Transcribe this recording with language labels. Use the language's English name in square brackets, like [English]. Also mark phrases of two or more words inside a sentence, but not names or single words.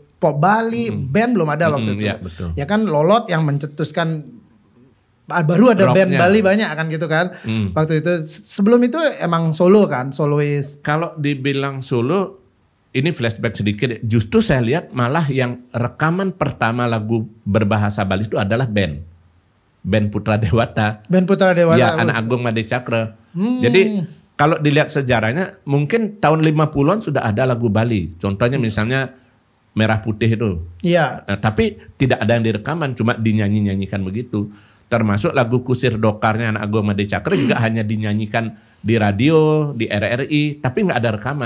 [Indonesian] Pop Bali, band belum ada waktu itu. Ya kan Lolot yang mencetuskan, baru ada band Bali banyak kan gitu kan. Waktu itu sebelum itu emang solo kan, solois. Kalau dibilang solo, ini flashback sedikit. Justru saya lihat malah yang rekaman pertama lagu berbahasa Bali itu adalah band Putra Dewata. Band Putra Dewata. Ya, Anak Agung Made Cakra. Jadi kalau dilihat sejarahnya, mungkin tahun 50-an sudah ada lagu Bali. Contohnya misalnya Merah Putih itu. Iya. Nah, tapi tidak ada yang direkaman, cuma dinyanyi-nyanyikan begitu. Termasuk lagu Kusir Dokarnya Anak Agung Made Cakra juga hanya dinyanyikan di radio, di RRI, tapi nggak ada rekaman.